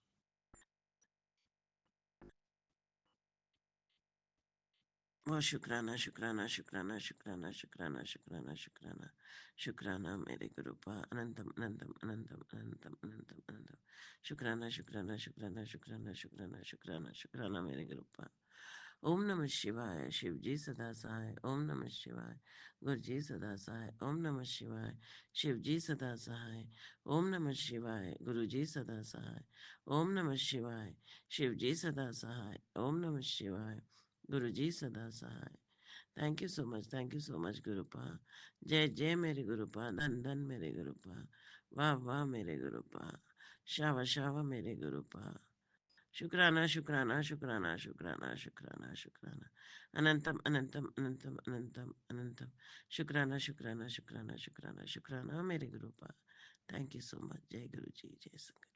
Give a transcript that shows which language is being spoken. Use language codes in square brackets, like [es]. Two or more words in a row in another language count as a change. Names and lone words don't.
[hi] बहुत शुक्राना शुक्राना शुक्राना शुक्राना शुक्राना शुक्राना शुक्राना शुक्राना मेरे गुरुपा। अनंतम अनंतम अनंतम अनंतम अनंतम अनंतम शुक्राना शुक्राना शुक्राना शुक्राना शुक्राना शुक्राना शुक्राना मेरे गुरुपा। ओम नमः शिवाय। शिव जी सदा सहाय। ओम नमः शिवाय। गुरु जी सदा सहाय। ओम नमः शिवाय। शिव जी सदा सहाय। ओम नमः शिवाय। गुरु जी सदा सहाय। ओम नमः शिवाय। शिव जी सदा सहाय। ओम नमः शिवाय। गुरु जी सदा सहाय। [en] thank you so much [hi] गुरुपा। जय जय मेरे गुरुपा। धन धन मेरे गुरुपा। वाह वाह मेरे गुरुपा। शावा शावा मेरे गुरुपा। शुक्राना शुक्राना शुक्राना शुक्राना शुक्राना शुक्राना। अनंतम अनंतम अनंतम अनंतम अनंतम शुक्राना शुक्राना शुक्राना शुक्राना शुक्राना मेरे गुरुपा। [en] thank you so much. [hi] जय गुरु जी, जय संगत जी।